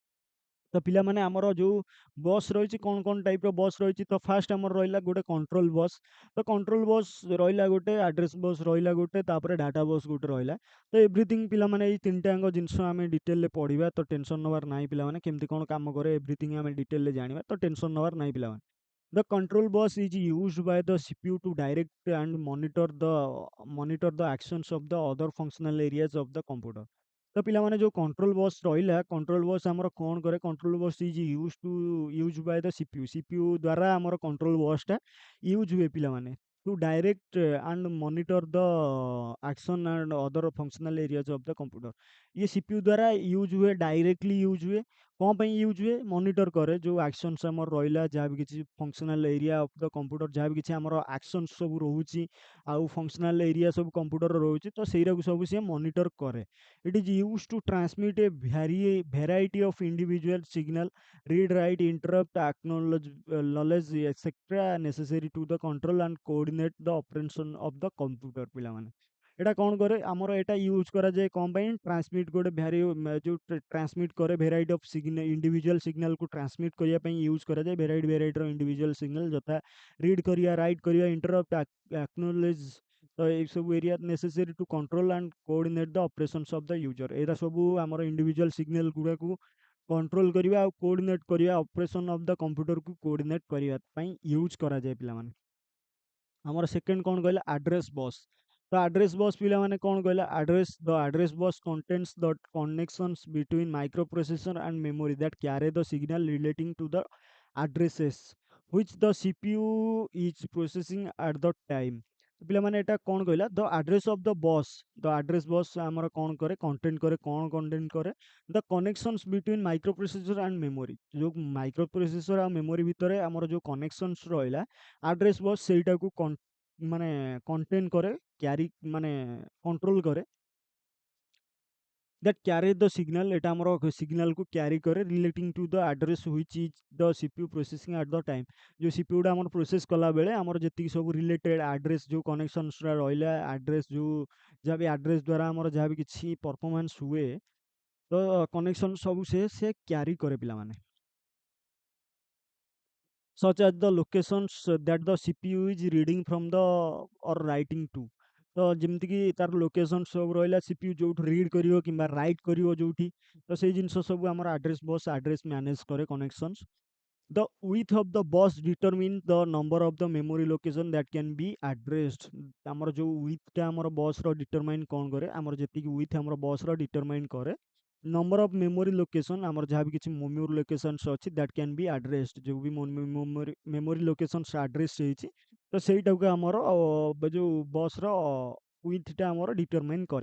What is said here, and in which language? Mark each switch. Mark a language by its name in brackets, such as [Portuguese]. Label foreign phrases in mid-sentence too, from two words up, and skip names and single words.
[Odia] ତ ପିଲାମାନେ ଆମର ଯୋଉ ବସ୍ ରହିଛି, କ'ଣ [English] typeର bus [Odia] ରହିଛି, ତ ଫାର୍ଷ୍ଟ ଆମର ରହିଲା ଗୋଟେ [English] control bus. [Odia] ତ [English] control bus [Odia] ରହିଲା ଗୋଟେ, [English] address bus [Odia] ରହିଲା ଗୋଟେ, ତାପରେ [English] data bus [Odia] ଗୋଟେ ରହିଲା। ତ ଏଭ୍ରିଥିଙ୍ଗ ପିଲାମାନେ ଏଇ 3ଟା ଯାକ ଜିନିଷ ଆମେ ଡିଟେଲରେ ପଢ଼ିବା, ତ ଟେନସନ୍ ନେବାର ନାହିଁ ପିଲାମାନେ। କେମିତି କ'ଣ କାମ କରେ ଏଭ୍ରିଥିଙ୍ଗ ଆମେ ଡିଟେଲରେ ଜାଣିବା, ତ ଟେନସନ୍ ନେବାର ନାହିଁ ପିଲାମାନେ। [English] The control bus is used by the CPU to direct and monitor the actions of the other functional areas of the computer। [Odia] ତ ପିଲାମାନେ ଯୋଉ [English] control bus ରହିଲା, control bus [Odia] ଆମର କ'ଣ କରେ, [English] control bus is use by the CPU. [Odia] ସିପିୟୁ ଦ୍ୱାରା ଆମର [English] control busଟା [Odia] ୟୁଜ୍ ହୁଏ ପିଲାମାନେ। [English] to direct and monitor the action and other functional areas of the computer. [Odia] ଇଏ ସିପିୟୁ ଦ୍ୱାରା ୟୁଜ୍ ହୁଏ, [English] directly use [Odia] ହୁଏ। କ'ଣ ପାଇଁ ୟୁଜ୍ ହୁଏ? ମନିଟର କରେ ଯୋଉ ଆକ୍ସନ୍ସ ଆମର ରହିଲା, ଯାହା ବି କିଛି [English] functional area of the computer, [Odia] ଯାହା ବି କିଛି ଆମର ଆକ୍ସନ୍ସ ସବୁ ରହୁଛି, ଆଉ [English] functional area [Odia] ସବୁ କମ୍ପ୍ୟୁଟରର ରହୁଛି, ତ ସେଇଟାକୁ ସବୁ ସିଏ ମନିଟର କରେ। [English] It is used to transmit a variety of individual signal, read, write, interrupt, knowledge, etc. necessary to the control and coordinate the operation of the computer। [Odia] ପିଲାମାନେ ଏଇଟା କ'ଣ କରେ, ଆମର ଏଇଟା ୟୁଜ୍ କରାଯାଏ କ'ଣ ପାଇଁ, ଟ୍ରାନ୍ସମିଟ୍ ଗୋଟେ ଯୋଉ ଟ୍ରାନ୍ସମିଟ୍ କରେ [English] variety of individual signalକୁ transmit [Odia] କରିବା ପାଇଁ ୟୁଜ୍ କରାଯାଏ। [English] varietyର individual signal [Odia] ଯଥା ରିଡ୍ କରିବା, ରାଇଟ୍ କରିବା, [English] interrupt, acknowledge, [Odia] ତ ଏଇସବୁ [English] area necessary to control and coordinate the operations of the user. [Odia] ଏଇଟା ସବୁ ଆମର [English] individual signal [Odia] ଗୁଡ଼ାକୁ କଣ୍ଟ୍ରୋଲ କରିବା ଆଉ କୋଅର୍ଡିନେଟ୍ କରିବା, [English] operation of the computerକୁ coordinate [Odia] କରିବା ପାଇଁ ୟୁଜ୍ କରାଯାଏ ପିଲାମାନେ। ଆମର ସେକେଣ୍ଡ କ'ଣ କହିଲା, [English] address bus. ତ address bus [Odia] ପିଲାମାନେ କ'ଣ କହିଲା, [English] address bus contains the connections between micro processor and memory that carry the signal relating to the addresses which the CPU is processing at the time। [Odia] ପିଲାମାନେ ଏଟା କ'ଣ କହିଲା, [English] the address of the bus, the address bus [Odia] ଆମର କ'ଣ କରେ, କଣ୍ଟେଣ୍ଟ କରେ, କ'ଣ କଣ୍ଟେଣ୍ଟ କରେ, [English] the connections between micro processor and memory. [Odia] ଯୋଉ [English] micro processor [Odia] ଆଉ ମେମୋରି ଭିତରେ ଆମର ଯୋଉ କନେକ୍ସନ୍ସ ରହିଲା, [English] address bus [Odia] ସେଇଟାକୁ ମାନେ କଣ୍ଟେଣ୍ଟ କରେ, କ୍ୟାରି ମାନେ କଣ୍ଟ୍ରୋଲ କରେ। [English] that carry the signal, [Odia] ଏଟା ଆମର ସିଗ୍ନାଲକୁ କ୍ୟାରି କରେ, [English] relating to the address which is the CPU processing at the time. [Odia] ଯୋଉ ସିପିୟୁଟା ଆମର ପ୍ରୋସେସ୍ କଲାବେଳେ ଆମର ଯେତିକି ସବୁ [English] related address [Odia] ଯୋଉ କନେକ୍ସନ୍ସଟା ରହିଲା, ଆଡ୍ରେସ୍ ଯୋଉ ଯାହା ବି ଆଡ୍ରେସ୍ ଦ୍ୱାରା ଆମର ଯାହା ବି କିଛି ପରଫର୍ମାନ୍ସ ହୁଏ, ତ କନେକ୍ସନ୍ ସବୁ ସେ କ୍ୟାରି କରେ ପିଲାମାନେ। [English] such as the locations that the CPU is reading from the or writing to। [Odia] ତ ଯେମିତିକି ତାର ଲୋକେସନ୍ ସବୁ ରହିଲା, ସିପିୟୁ ଯୋଉଠୁ ରିଡ୍ କରିବ କିମ୍ବା ରାଇଟ୍ କରିବ ଯୋଉଠି, ତ ସେଇ ଜିନିଷ ସବୁ ଆମର [English] address bus address manage [Odia] କରେ କନେକ୍ସନ୍ସ। [English] The width of the bus determine the number of the memory location that can be addressed। [Odia] ଆମର ଯୋଉ widthଟା ଆମର ବସ୍‌ର ଡିଟରମାଇନ୍ କ'ଣ କରେ, ଆମର ଯେତିକି width ଆମର ବସ୍‌ର ଡିଟରମାଇନ୍ କରେ [English] number of memory location, [Odia] ଆମର ଯାହା ବି କିଛି [English] memory locations [Odia] ଅଛି [English] that can be addressed. [Odia] ଯୋଉ ବି [English] memory locations address [Odia] ହେଇଛି, ତ ସେଇଟାକୁ ଆମର ଯୋଉ [English] busର widthଟା [Odia] ଆମର ଡିଟରମାଇନ୍ କରେ।